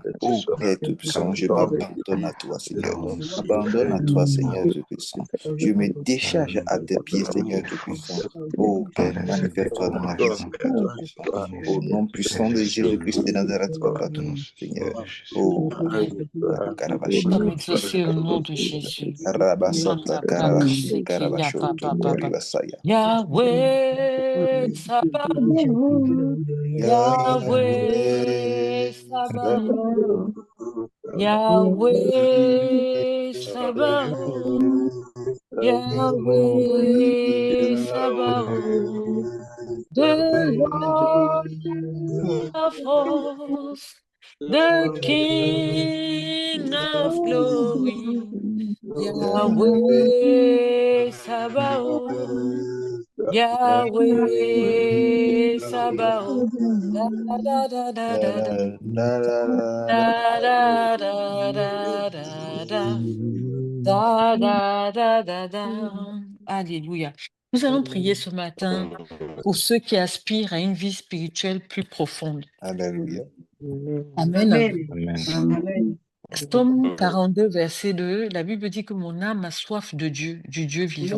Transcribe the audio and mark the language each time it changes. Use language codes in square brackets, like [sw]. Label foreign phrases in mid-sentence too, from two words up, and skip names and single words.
[fr] Ô Père Tout-Puissant, je m'abandonne à toi, Seigneur. Abandonne à toi, Seigneur Tout-Puissant. Je me décharge à tes pieds, Seigneur Tout-Puissant. Ô Père, manifeste-toi dans ma vie, Seigneur Tout-Puissant. Au nom puissant de Jésus-Christ de Nazareth, Papa, Seigneur. Ô Karabashi. Sommes exaucés au nom de Jésus. Rabasata Karabashi, Karabashoto, Koribasaya. [en] Yahweh Sabaoth, Yahweh Yahweh, Sabaoth, Yahweh Sabaoth, Yahweh Sabaoth, the Lord of hosts, the King of glory, Yahweh Sabaoth, Yahweh Sabaoth. Da, da, da, da, da, da, da, da, da, da, da, da. Da, da, da, da, da. [fr] Alléluia. Nous allons prier ce matin pour ceux qui aspirent à une vie spirituelle plus profonde. Alléluia. Amen. Amen. Psaume 42, verset 2, la Bible dit que mon âme a soif de Dieu, du Dieu vivant.